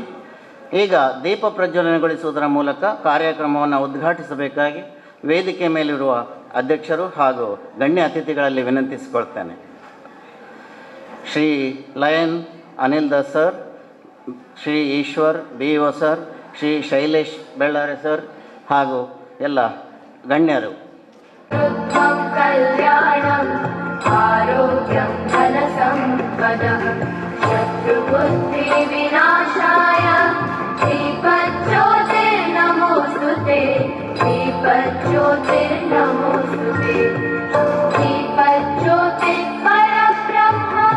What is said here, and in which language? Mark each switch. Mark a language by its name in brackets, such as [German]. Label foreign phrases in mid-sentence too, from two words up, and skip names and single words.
[Kannada] ಈಗ ದೀಪ ಪ್ರಜ್ವಲನೆಗೊಳಿಸುವುದರ ಮೂಲಕ ಕಾರ್ಯಕ್ರಮವನ್ನು ಉದ್ಘಾಟಿಸಬೇಕಾಗಿ ವೇದಿಕೆ ಮೇಲಿರುವ ಅಧ್ಯಕ್ಷರು ಹಾಗೂ ಗಣ್ಯ ಅತಿಥಿಗಳಲ್ಲಿ ವಿನಂತಿಸಿಕೊಳ್ತೇನೆ. ಶ್ರೀ ಲಯನ್ ಅನಿಲ್ ದಾಸ್ ಸರ್, ಶ್ರೀ ಈಶ್ವರ್ BO ಸರ್, ಶ್ರೀ ಶೈಲೇಶ್ ಬೆಳ್ಳಾರೆ ಸರ್ ಹಾಗೂ ಎಲ್ಲ ಗಣ್ಯರು. [Sanskrit] ಕಲ್ಯಾಣಂ ಆರೋಗ್ಯಂ ಧನಸಂಪದಃ ಶತ್ರುಬುದ್ಧಿ ವಿನಾಶಾಯ ದೀಪಜ್ಯೋತಿರ್ನಮೋಸ್ತುತೆ ದೀಪಜ್ಯೋತಿರ್ನಮೋಸ್ತುತೆ ದೀಪಜ್ಯೋತಿರ್ ಪರಬ್ರಹ್ಮ